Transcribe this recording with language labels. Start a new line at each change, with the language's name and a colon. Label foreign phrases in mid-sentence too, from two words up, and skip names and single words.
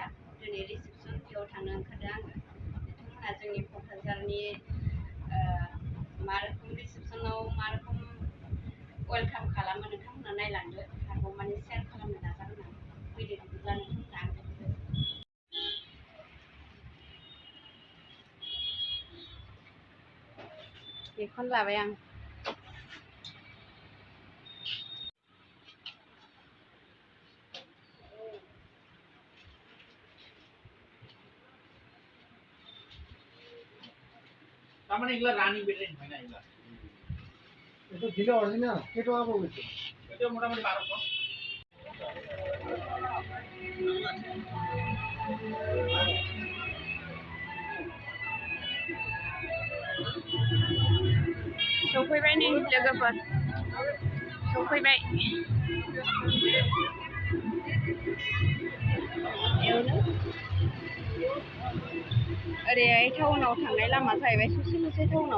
Bodo: दिनै रिसेपसन, बेयाव थांनो ओंखारदों आङो। नोंथांमोना जोंनि क'क्राझारनि मा रोखोम रिसेपसनाव मा रोखोम वेलकाम खालामो नोंथांमोना नायलांदो, हागौमानि शेयार खालामनो नाजागोन आं। फैदो बिदिब्ला नोंथांमोना आंजों फैदो। बेखौनो लाबाय आं।
Bangla: তারমানে এগুলা
English: running battery
Bangla: হয় না এগুলা। এটা দিলে অরিজিনাল কেটো আবো হইছে। এটা মোটামুটি 1200।
Bodo: सफैबाय नै लोगोफोर, सफैबाय। ओरैहाय टाउनाव थांनाय लामा जाहैबाय, ससेल'सै टाउनाव।